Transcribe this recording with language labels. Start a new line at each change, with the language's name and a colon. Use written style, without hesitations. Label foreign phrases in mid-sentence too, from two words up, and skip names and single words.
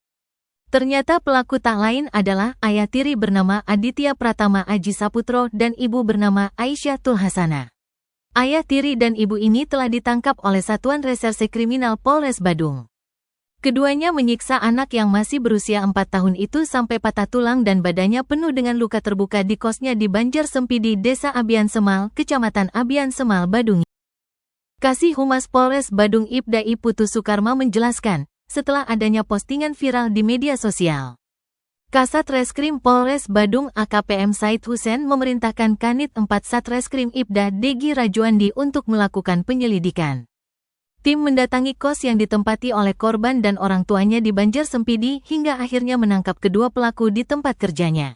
Indonesian: Ternyata pelaku tak lain adalah ayah tiri bernama Aditya Pratama Aji Saputro dan ibu bernama Aisyah Tulhasana. Ayah tiri dan ibu ini telah ditangkap oleh Satuan Reserse Kriminal Polres Badung. Keduanya menyiksa anak yang masih berusia 4 tahun itu sampai patah tulang dan badannya penuh dengan luka terbuka di kosnya di Banjar Sempidi, Desa Abian Semal, Kecamatan Abian Semal, Badung. Kasih Humas Polres Badung Ibda Putu Sukarma menjelaskan, setelah adanya postingan viral di media sosial, Kasat Reskrim Polres Badung AKPM Said Hussein memerintahkan Kanit 4 Satreskrim Ibda Degi Rajuandi untuk melakukan penyelidikan. Tim mendatangi kos yang ditempati oleh korban dan orang tuanya di Banjar Sempidi hingga akhirnya menangkap kedua pelaku di tempat kerjanya.